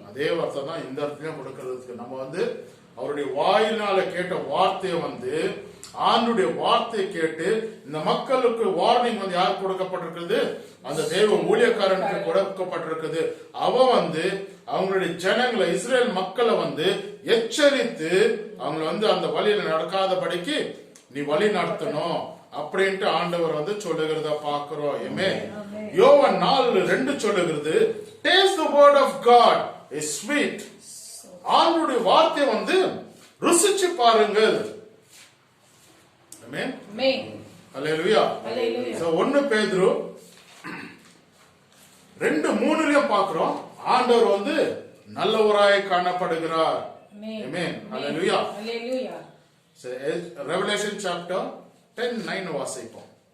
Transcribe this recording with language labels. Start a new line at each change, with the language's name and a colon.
Tamil: அதே வார்த்தை தான் இந்த இடத்துலயும் கொடுக்கிறதுக்கு நம்ம அவருடைய வாயினால கேட்ட வார்த்தையை ஆண்டுடைய வார்த்தையை கேட்டு இந்த மக்களுக்கு வார்னிங் யார் கொடுக்கப்பட்டிருக்குது? அந்த தேவ ஊழியக்காரனுக்கு கொடுக்கப்பட்டிருக்குது. அவன் அவங்களுடைய ஜனங்களை இஸ்ரேல் மக்களை எச்சரித்து அவங்களை அந்த வழியில நடக்காதபடிக்கு நீ வழி நடத்தணும் அப்படின்ட்டு ஆண்டவர் சொல்லுகிறத பாக்குறோம். யோவான் 4:2 சொல்லுகிறது,
English: taste the word of God is sweet.
Tamil: ஆண்டவருடைய வார்த்தை ருசிச்சு பாருங்கள். ஆமென்.
English: Amen.
Tamil: ஹல்லேலூயா.
English: Hallelujah.
Tamil: சோ 1 பேதுரு 2:3 பாக்குறோம், ஆண்டவர் நல்லவராய் காணப்படுகிறார். ஆமென். ஹல்லேலூயா.
English: Hallelujah. So Revelation chapter 10:9
Tamil: வாசிப்போம்.